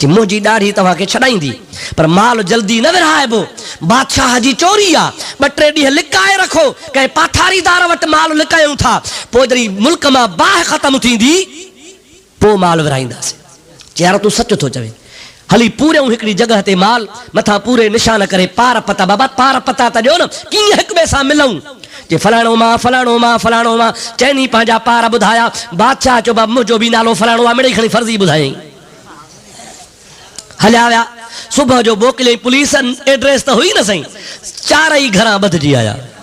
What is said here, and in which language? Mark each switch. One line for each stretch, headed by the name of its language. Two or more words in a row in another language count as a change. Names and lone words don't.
Sindhi: कि मुझी दाढ़ी तव्हांखे छॾाईंदी पर माल जल्दी न विरहाइबो। बादशाह जी चोरी आ, 2-3 ॾींहं लिकाए रखो, कंहिं पाठारीदार वटि माल लिकायूं था, पोइ जॾहिं मुल्क मां बाहि ख़तम थींदी पोइ माल विरहाईंदासीं। चई यार तूं सच थो चवे। हली पूरे हिकिड़ी जगह ते माल मथां पूरे निशान करे पार पता, बाबा पार पता त ॾियो न, कीअं हिक ॿिए सां मिलूं। जे फलाणो मां फलाणो मां फलाणो मां चइनी पंहिंजा पार ॿुधाया। बादशाह चयो बाबा मुंहिंजो बि नालो फलाणो आहे, मिड़ई खणी फर्ज़ी ॿुधायईं। हलिया विया, सुबुह जो मोकिलियईं पुलिस, एड्रेस त हुई न सही, 4 घरां ॿधिजी आया।